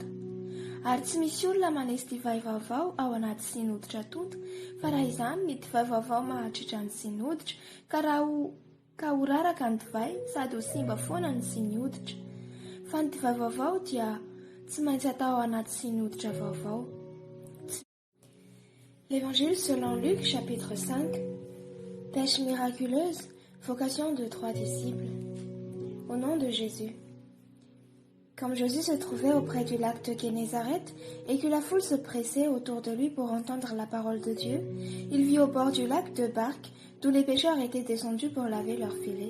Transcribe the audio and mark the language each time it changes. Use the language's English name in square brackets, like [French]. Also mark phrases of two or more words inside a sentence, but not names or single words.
[Malagasy] Ary tsy misy olona manesy divay vaovao ao anaty sinoditra tota, fa raha izany ny divay vaovao mahatritra ny sinoditra ka ho raraka ny divay sady ho simba foana ny sinoditra. Fa ny divay vaovao dia tsy maintsy atao ao anaty sinoditra vaovao. [French] L'Évangile selon Luc, chapitre 5. Pêche miraculeuse, vocation de 3 disciples. Au nom de Jésus. Comme Jésus se trouvait auprès du lac de Génézareth et que la foule se pressait autour de lui pour entendre la parole de Dieu, il vit au bord du lac 2 barques d'où les pêcheurs étaient descendus pour laver leurs filets.